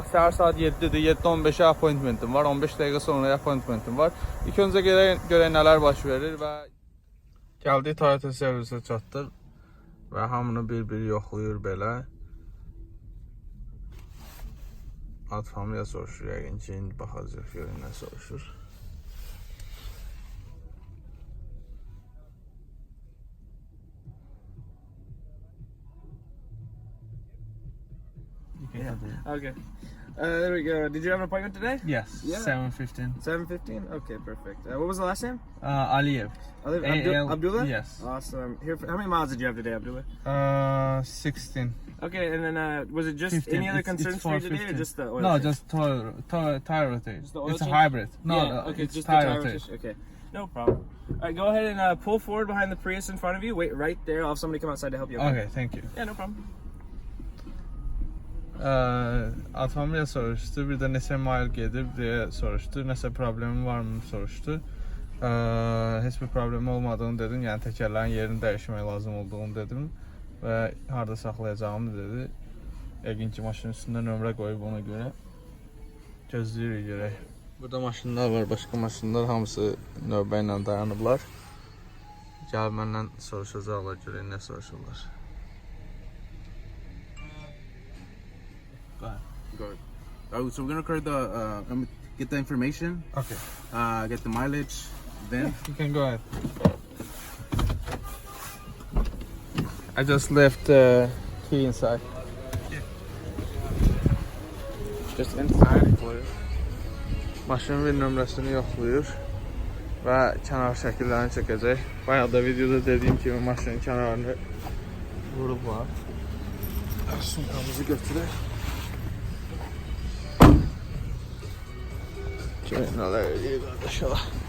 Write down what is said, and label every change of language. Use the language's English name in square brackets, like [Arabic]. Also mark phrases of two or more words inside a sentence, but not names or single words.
[Azerbaijani] Səhər saat 7-dir, 7:15-ə appointmentim var, 15 dəqiqə sonra appointmentim var. İlk öncə görək nələr baş verir və gəldik Toyota servisə çatdıq. Və hamını bir-bir yoxlayır belə. Ad familiya soruşur, yəqin ki, indi baxacaq, görün nə soruşur. [English] Okay. There we go. Did you have an appointment today? Yes, Yeah. 7:15. 7:15? Okay, perfect. What was the last name? Aliyev. Abdullah? Yes. Awesome. How many miles did you have today, Abdullah? 16. Okay, and then was it just 15. any other It's concerns for you today, or 15. just the oil No, change? just tire rotation. Just the oil It's a change? hybrid. No, Yeah, okay, it's just the tire tire rotation. rotation. Okay, no problem. All right, go ahead and pull forward behind the Prius in front of you. Wait right there. I'll have somebody come outside to help you. Okay, thank you. Yeah, no problem. [Azerbaijani] Ad familiya soruşdu, bir də neçə mil gedib deyə soruşdu, nəsə problemi varmı soruşdu. Heç bir problemi olmadığını dedim, yəni təkərlərin yerini dəyişmək lazım olduğunu dedim və harada saxlayacağımı dedi. Yəqin ki, maşının üstündə nömrə qoyub ona görə gözləyirik görək. Burada maşınlar var, başqa maşınlar hamısı növbə ilə dayanıblar. Gəl məndən soruşacaqlar, görək nə soruşurlar. [English] Go ahead. Oh, so we're gonna record get the information. Okay. Get the mileage. Then You can go ahead. I just left the key inside. just inside. [Azerbaijani] Maşının bir nömrəsini yoxlayır və kənar şəkillərini çəkəcək. Bayağı da videoda dediyim kimi maşının kənarını vurublar. Sumkamızı götürək. Nələr edir qardaşlar.